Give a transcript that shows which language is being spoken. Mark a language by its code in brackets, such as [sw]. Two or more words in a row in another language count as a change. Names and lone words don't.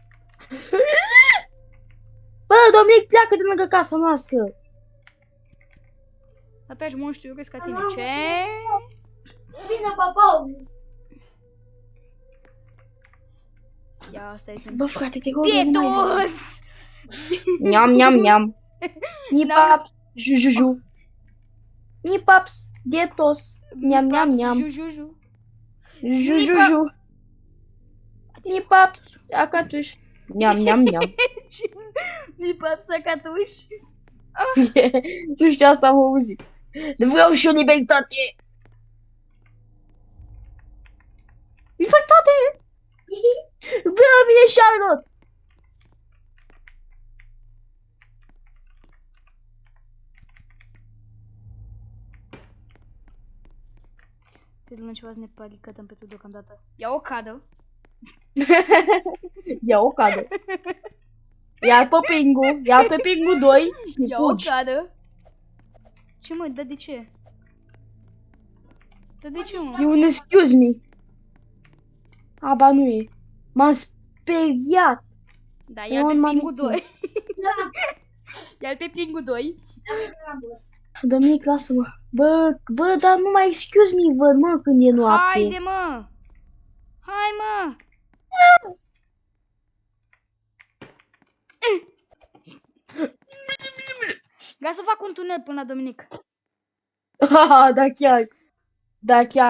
[ro] Bă, Dominic, pleacă de lângă casa noastră. Atragi monștri urâți ca tine. Ce? Vine babau. Ia, asta e. Bă, frate, te rog, nu mai vin. Detus! Niam, niam, niam. Mi paps, jujuju. Mi paps, dietos. Niam, niam, niam. Jujuju. Jujuju. Mi paps, acatuș. Niam, niam, niam. Mi papsa catuș. Nu știu, asta am auzit. Vreau și o libertate. Libertate! Vreau vine Charlotte. Te luăm ceva să ne paricătăm pe tot deocamdată. Ia o cadă. Ia o cadă. Ia pe Pingu. Ia pe Pingu 2 și Ia o fugi. cadă. Ce mă, dar de ce? Dar de ce, mă? E un [en] excuse me. [ro] Aba nu e. M-am speriat. Da, ia pe Eu m-am Pingu uitat. 2. Da, Ia pe Pingu 2. am dus. Dominic, lasă-mă. Bă, dar numai [en] excuse me [ro] văd, mă, când e noapte. Haide, mă! Hai, mă! Vreau să fac un tunel până la Dominic. Da, chiar. Da, chiar.